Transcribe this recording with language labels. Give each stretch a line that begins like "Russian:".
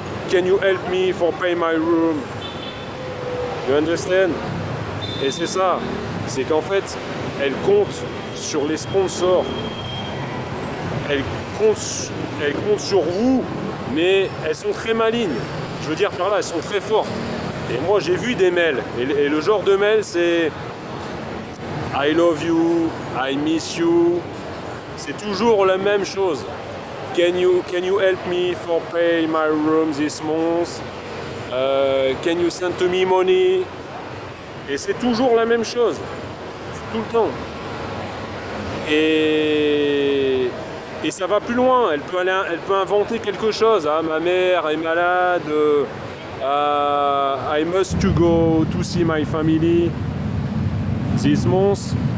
English: Can you help me for pay my room? You understand?
French: Et c'est ça, c'est qu'en fait, elle compte sur les sponsors. Elle compte sur vous, mais elles sont très malignes. Je veux dire par là, elles sont très fortes. Et moi, j'ai vu des mails. Et le genre de mail, c'est
English: I love you, I miss you.
French: C'est toujours la même chose.
English: Can you help me for pay my room this month? Can you send to me money?
French: Et c'est toujours la même chose. C'est tout le temps. Et ça va plus loin. Elle peut inventer quelque chose. Ah, ma mère est malade.
English: I must to go to see my family this month.